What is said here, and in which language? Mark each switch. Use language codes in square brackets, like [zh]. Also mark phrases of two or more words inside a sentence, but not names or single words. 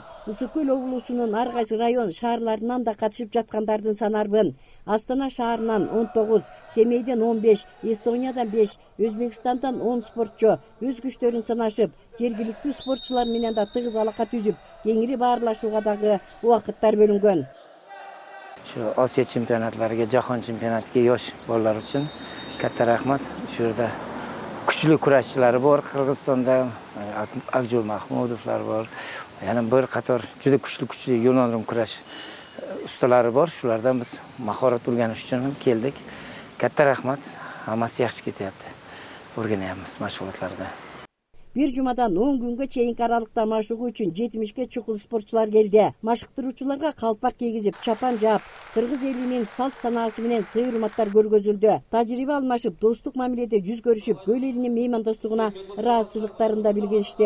[ky] Ысык көл облусунун ар кайсы район шаарларынан да катышып жаткандардын саны арбын. Астана шаарынан 19, Семейден 15, Эстониядан 5, Өзбекстандан 10 спортчу өз күчтөрүн сынашып, жергиликтүү спортчулар менен да тыгыз алака түзүп, кеңири баарлашууга дагы убакыттар бөлүнгөн. [uz] Şu Osiyo чемпионатларга, Jahon чемпионатыга yosh bolalar uchun katta rahmat. Shu yerda kuchli kurashchilar bor, Qirg'izistonda Akjul Mahmudovlar bor. Yana bir qator juda kuchli yo'l kurash ustalari bor. Shulardan biz mahorat o'rganish uchun keldik. Katta rahmat. Hammasi yaxshi ketyapti. O'rganyapmiz mashg'ulotlarda. [ky] Bir jumadan 10 күнгө чейинки аралыкта машыгуу үчүн 70ге чукул спортчулар келди. Машыктыруучуларга калпак кийгизип, чапан жаап, кыргыз элинин салт санаасы менен сый-урматтар көргөзүлдү. Тажрыйба алмашып, достук мамиледе жүз көрүшүп, көл элинин меймандостугуна ыраазычылыктарын да билгишти.